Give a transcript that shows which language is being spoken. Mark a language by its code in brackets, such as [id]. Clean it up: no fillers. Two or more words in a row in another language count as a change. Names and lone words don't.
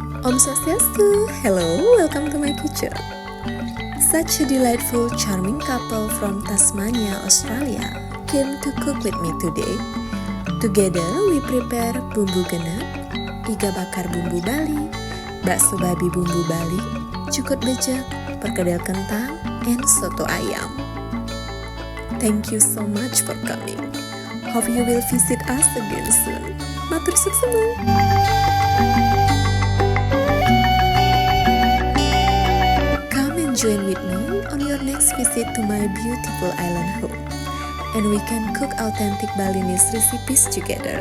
[ban] Om Swastiastu, [en] hello, welcome to my kitchen. Such a delightful, charming couple from Tasmania, Australia came to cook with me today. Together we prepare [id] bumbu genep, iga bakar bumbu Bali, bakso babi bumbu Bali, cukut bejek, perkedel kentang, [en] and [id] soto ayam. [en] Thank you so much for coming. Hope you will visit us again soon. [ban] Matur suksema. [en] Join with me on your next visit to my beautiful island home, and we can cook authentic Balinese recipes together.